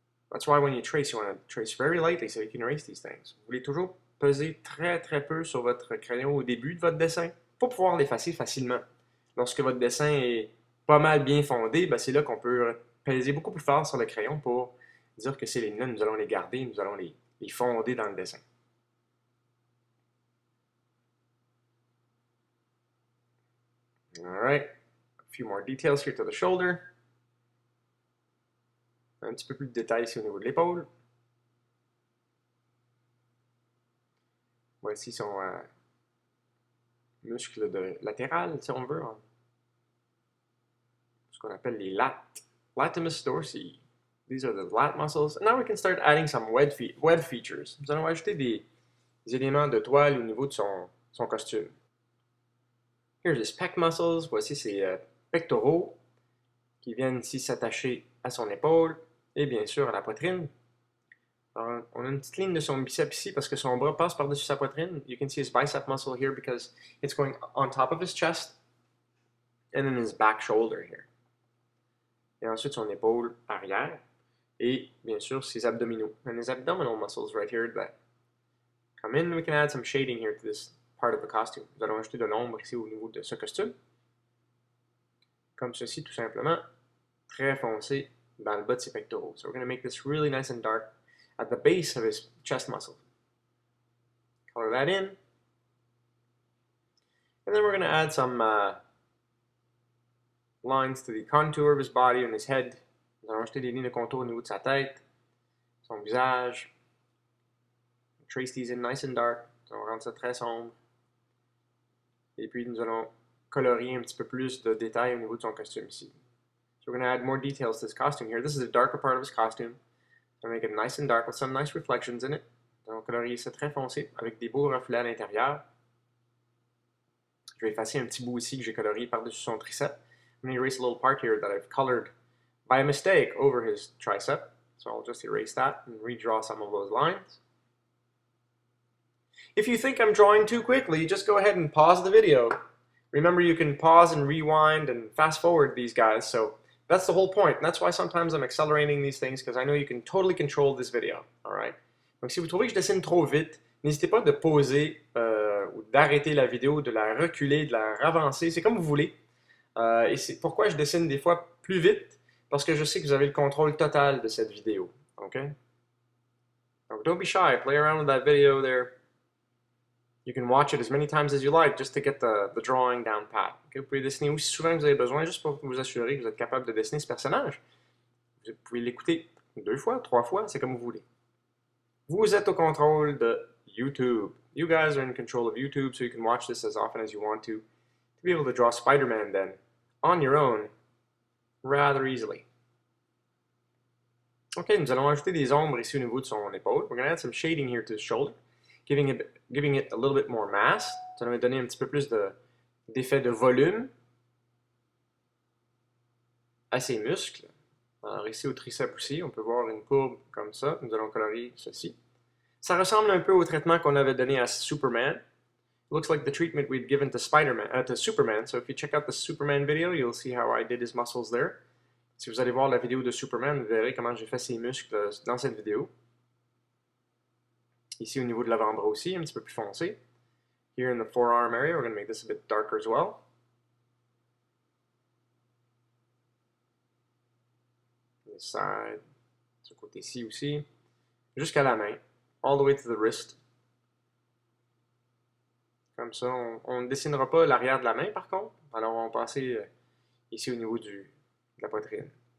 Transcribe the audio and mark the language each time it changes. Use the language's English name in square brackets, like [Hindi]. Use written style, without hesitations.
[English] That's why when you trace, you want to trace very lightly so you can erase these things. [French] Vous voulez toujours peser très très peu sur votre crayon au début de votre dessin pour pouvoir l'effacer facilement. Lorsque votre dessin est pas mal bien fondé, ben c'est là qu'on peut peser beaucoup plus fort sur le crayon pour dire que ces lignes-là, nous allons les garder, nous allons les fonder dans le dessin. [English] Alright, a few more details here to the shoulder. [French] Un petit peu plus de détails ici au niveau de l'épaule. Voici son muscle latéral, si on veut. Hein. Ce qu'on appelle les lats. Latimus dorsi. [English] These are the lat muscles. And now we can start adding some web features. [French] Nous allons ajouter des éléments de toile au niveau de son costume. [English] Here's his pec muscles. [French] Voici ses pectoraux qui viennent ici s'attacher à son épaule et bien sûr à la poitrine. Alors, on a une petite ligne de son biceps ici parce que son bras passe par-dessus sa poitrine. [English] You can see his bicep muscle here because it's going on top of his chest and then his back shoulder here. [French] Et ensuite son épaule arrière et bien sûr ses abdominaux. [English] And his abdominal muscles right here that come in. We can add some shading here to this part of the costume. [French] Nous allons ajouter de l'ombre ici au niveau de ce costume. Comme ceci tout simplement, très foncé dans le bas de ses pectoraux. [English] So we're going to make this really nice and dark at the base of his chest muscle. Color that in. And then we're going to add some lines to the contour of his body and his head. [French] Nous allons ajouter des lignes de contour au niveau de sa tête, son visage. [English] Trace these in nice and dark. [French] On va rendre ça très sombre. Et puis nous allons colorier un petit peu plus de détails au niveau de son costume ici. [English] So we're going to add more details to this costume here. This is the darker part of his costume. So make it nice and dark with some nice reflections in it. [French] On va colorier ça très foncé avec des beaux reflets à l'intérieur. Je vais effacer un petit bout ici que j'ai colorié par-dessus son tricep. [English] I'm going to erase a little part here that I've colored by mistake over his tricep. So I'll just erase that and redraw some of those lines. If you think I'm drawing too quickly, just go ahead and pause the video. Remember, you can pause and rewind and fast forward these guys, so That's the whole point. And that's why sometimes I'm accelerating these things, because I know you can totally control this video. All right? [French] Donc, si vous trouvez que je dessine trop vite, n'hésitez pas de pauser ou d'arrêter la vidéo, de la reculer, de la ravancer. C'est comme vous voulez. Et c'est pourquoi je dessine des fois plus vite, parce que je sais que vous avez le contrôle total de cette vidéo. OK? Donc, [English] don't be shy. Play around with that video there. You can watch it as many times as you like just to get the drawing down pat. Okay? [French] Vous pouvez dessiner aussi souvent que vous avez besoin juste pour vous assurer que vous êtes capable de dessiner ce personnage. Vous pouvez l'écouter 2 fois, 3 fois, c'est comme vous voulez. Vous êtes au contrôle de YouTube. [English] You guys are in control of YouTube, so you can watch this as often as you want to be able to draw Spider-Man then on your own rather easily. [French] Okay, nous allons ajouter des ombres ici au niveau de son épaule. [English] We're going to add some shading here to the shoulder, giving it a little bit more mass. [French] Ça va donner un petit peu plus d'effet de volume à ses muscles. Alors ici au triceps aussi, on peut voir une courbe comme ça. Nous allons colorier ceci. Ça ressemble un peu au traitement qu'on avait donné à Superman. [English] It looks like the treatment we'd given to to Superman. So if you check out the Superman video, you'll see how I did his muscles there. [French] Si vous allez voir la vidéo de Superman, vous verrez comment j'ai fait ses muscles dans cette vidéo. Ici au niveau de l'avant-bras aussi, un petit peu plus foncé. [English] Here in the forearm area, we're going to make this a bit darker as well. This side, [French] ce côté-ci aussi, jusqu'à la main, [English] all the way to the wrist. [French] Comme ça, on ne dessinera pas l'arrière de la main par contre. Alors on va passer ici au niveau de la poitrine.